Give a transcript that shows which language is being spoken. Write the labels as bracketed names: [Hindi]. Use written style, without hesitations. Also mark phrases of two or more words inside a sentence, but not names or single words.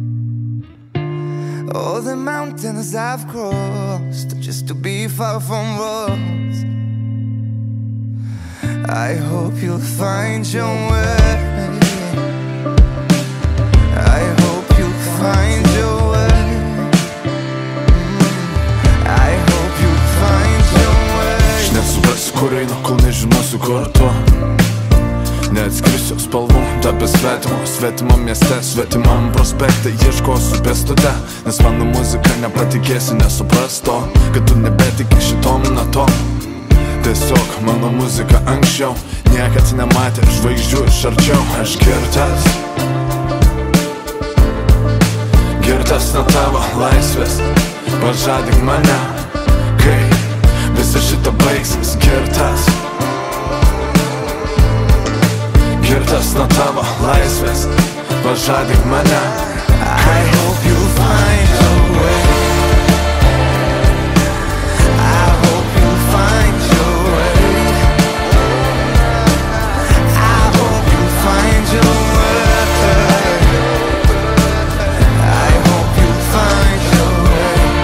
[English] All the mountains I've crossed just to be far from us. I hope you'll find your way. I hope you'll find your way. I hope you'll find your way. [Lithuanian] Aš nesuprasiu, kur einu, kol nežinosiu, kur tu. Neatskirsiu spalvų, tapę svetimam mieste, svetimam prospekte. Ieškosiu pėstute, nes mano muzika nepatikėsi, nesupras to, kad tu nebetiki šitom natom. Tiesiog mano muzika anksčiau niekad nematė žvaigždžių iš arčiau. Aš girtas, girtas nuo tavo laisvės. Pažadink mane, kai visa šita baigsis. Girtas, girtas nuo tavo laisvės. Pažadink mane, [English] I hope you'll find your way. I hope you'll find your way. I hope you'll find your way. I hope you'll find your way.